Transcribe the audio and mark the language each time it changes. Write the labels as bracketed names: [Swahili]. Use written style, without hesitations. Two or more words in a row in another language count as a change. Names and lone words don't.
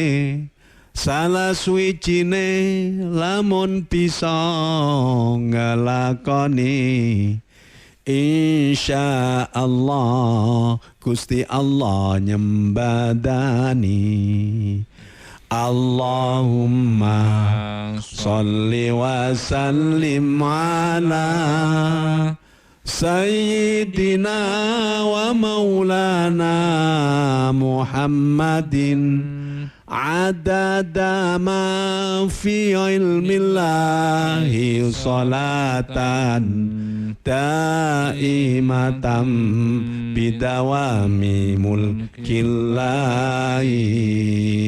[Javanese] Salah suwijine lamun bisa ngelakoni, [Arabic] إن شاء الله [Javanese] Gusti Allah nyembadani. [Arabic] اللهم صل وسلم على سيدنا ومولانا محمد عدد ما في علم الله صلاة دائمة بدوام ملك الله.